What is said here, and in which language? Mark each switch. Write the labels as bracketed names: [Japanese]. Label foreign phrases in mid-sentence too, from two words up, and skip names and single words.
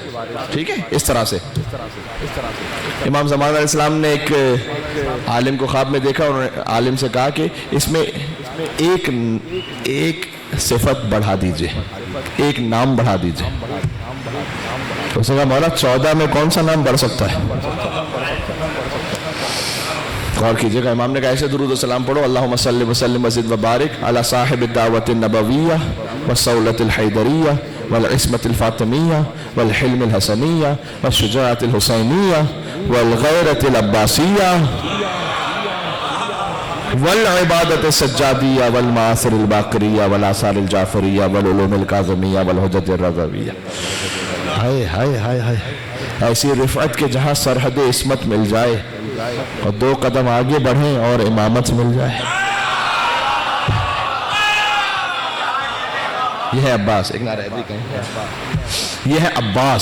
[Urdu] ٹھیک ہے، اس طرح سے امام زمانہ [Arabic] علیہ السلام [Urdu] نے ایک عالم کو خواب میں دیکھا اور عالم سے کہا کہ اس میں ایک صفت بڑھا دیجئے، ایک نام بڑھا دیجئے. اس نے کہا مولا 14 میں کون سا نام بڑھ سکتا ہے؟ غور کیجئے گا، امام نے کہا ایسے درود و سلام پڑھو، [Arabic] اللہم صلی وسلم وزد وبارک علی صاحب الدعوت النبویہ والسولۃ الحیدریہ والعصمت الفاطمیہ والحلم الحسنیہ والشجاعت الحسینیہ والغیرت العباسیہ والعبادت السجادیہ والمعاصر الباقریہ والآثار الجعفریہ والعلوم الکاظمیہ والحجج الرضویہ. [Urdu] ہائے ہائے ہائے ہائے، ایسی رفعت کے جہاں سرحد عصمت مل جائے اور 2 قدم آگے بڑھیں اور امامت مل جائے. یہ ہے عباس، ایک نعرہ حیدری کہیں، یہ ہے عباس.